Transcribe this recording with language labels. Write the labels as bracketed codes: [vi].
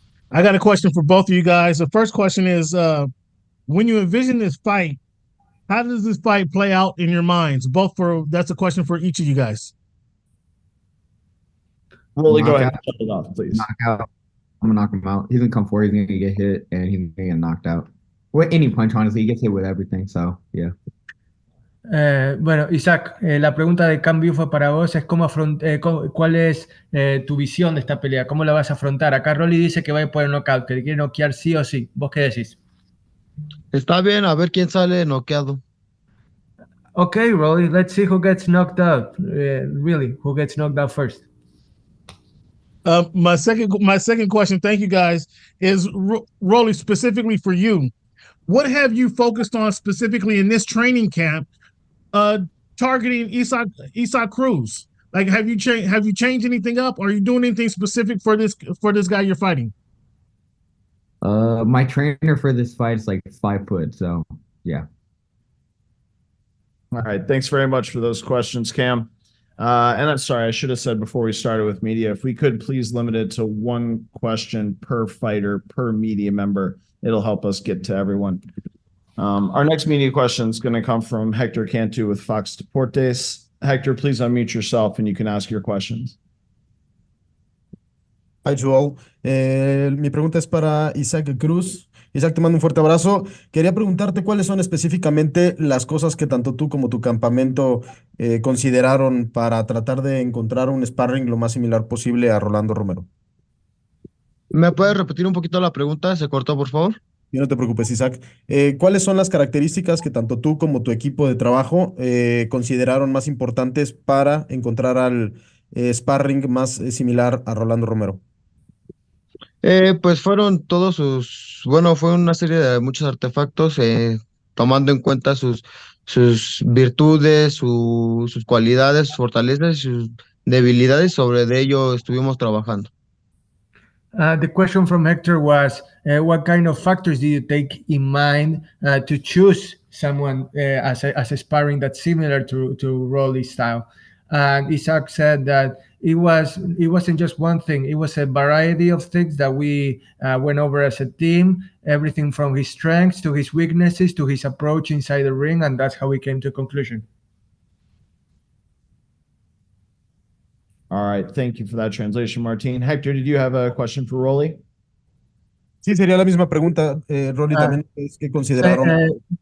[en] I got a question for both of you guys. The first question is, when you envision this fight, how does this fight play out in your minds? That's a question for each of you guys. Rolly, go ahead and shut it off, please. Knockout. I'm going to knock him out. He's going to come forward. He's going to get hit, and he's going to get knocked out. With any punch, honestly, he gets hit with everything. So, yeah. [es] Bueno, Isaac, la pregunta de cambio fue para vos, es cuál es tu visión de esta pelea, cómo la vas a afrontar. Acá Rolly dice que va a ir por el knockout, que le quiere noquear sí o sí. ¿Vos qué decís? Está bien, a ver quién sale noqueado. [en] Okay, Rolly, let's see who gets knocked out. Really, who gets knocked out first? My second question, thank you guys, is Rolly, specifically for you. What have you focused on specifically in this training camp, targeting Isaac Cruz? Like, have you changed anything up? Are you doing anything specific for this guy you're fighting? My trainer for this fight is like 5 foot, so yeah. All right, thanks very much for those questions, Cam. And I'm sorry, I should have said before we started with media, if we could please limit it to 1 question per fighter, per media member, it'll help us get to everyone. Our next media question is going to come from Hector Cantu with Fox Deportes. Hector, please unmute yourself and you can ask your questions. Hi, Joel. [es] Mi pregunta es para Isaac Cruz. Isaac, te mando un fuerte abrazo. Quería preguntarte cuáles son específicamente las cosas que tanto tú como tu campamento consideraron para tratar de encontrar un sparring lo más similar posible a Rolando Romero. ¿Me puedes repetir un poquito la pregunta? ¿Se cortó, por favor? Y no te preocupes, Isaac. ¿Cuáles son las características que tanto tú como tu equipo de trabajo consideraron más importantes para encontrar al sparring más similar a Rolando Romero? Pues fueron fue una serie de muchos artefactos, tomando en cuenta sus virtudes, sus cualidades, sus fortalezas y sus debilidades. Sobre ello estuvimos trabajando. [en] The question from Hector was, what kind of factors do you take in mind to choose someone as a sparring that's similar to Rolly's style? And Isaac said that it wasn't just one thing. It was a variety of things that we went over as a team, everything from his strengths to his weaknesses to his approach inside the ring, and that's how we came to a conclusion. All right, thank you for that translation, Martin. Hector, did you have a question for Rolly? [es] Sí, sería la misma pregunta, Rolly, también es que consideraron.